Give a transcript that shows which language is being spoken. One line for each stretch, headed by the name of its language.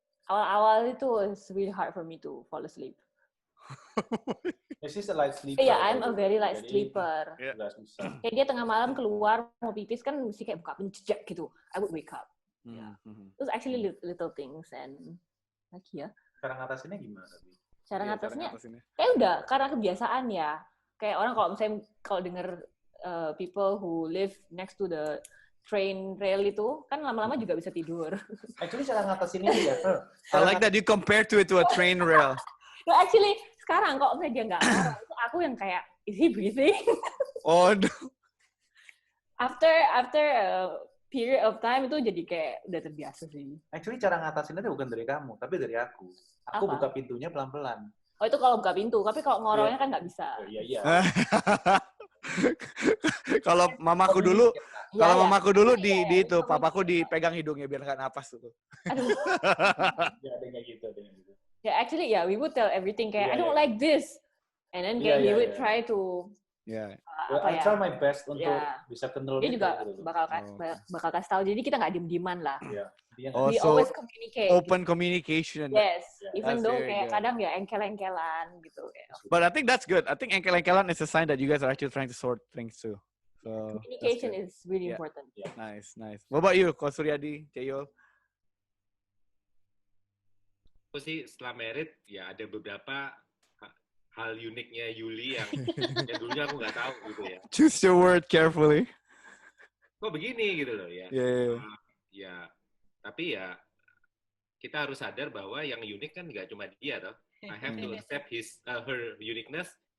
Indonesian: Awal-awal itu
English: it's really hard for me to fall asleep. She's a light sleeper. Yeah, I'm a very light sleeper. Yeah.
Indonesian: Kayak dia tengah malam keluar mau pipis kan mesti kayak buka pintu jejak gitu.
English: I would wake up. Yeah. It was actually little things and like ya.
Indonesian: Cara ngatasinnya gimana tadi? Cara ngatasinnya kayak udah karena kebiasaan ya. Kayak orang kalau denger
English: people who live next to the train rail
Indonesian: itu kan lama-lama juga bisa tidur. Actually cara ngatasinnya ya.
English: I like that you compare to a train rail.
Indonesian: No, actually sekarang kok misalnya dia nggak marah, itu aku yang kayak,
English: is he breathing? Oh no. After a period of time
Indonesian: itu jadi kayak udah terbiasa sih. Actually cara ngatasinnya itu bukan dari kamu, tapi dari aku. Aku buka pintunya pelan-pelan. Oh itu kalau buka pintu, tapi kalau ngoroknya kan nggak bisa. Iya. Kalau mamaku dulu, di itu, papaku dipegang hidungnya biar nggak napas tuh. Ya, ada kayak gitu.
English: Yeah, actually, we would tell everything kayak I don't like this, and then he would try to. I try my best
Indonesian: untuk bisa
English: control.
Indonesian: Dia juga bakal kasih tahu. Jadi kita nggak diem-dieman lah. We
English: also always communicate. Open communication. Yes, even though
Indonesian: kayak kadang ya engkel-engkelan gitu.
English: But I think that's good. I think engkel-engkelan is a sign that you guys are actually trying to sort things too. So communication is really important. Yeah. Nice. What about you, Ko Suryadi, Ceyol?
Indonesian: Aku sih setelah married ya ada beberapa hal uniknya Yuli yang dulunya aku nggak tahu gitu ya.
English: Choose your word carefully.
Indonesian: Kok begini gitu loh ya. Ya, tapi ya kita harus sadar bahwa yang unik kan nggak cuma dia toh.
English: I have to accept her uniqueness.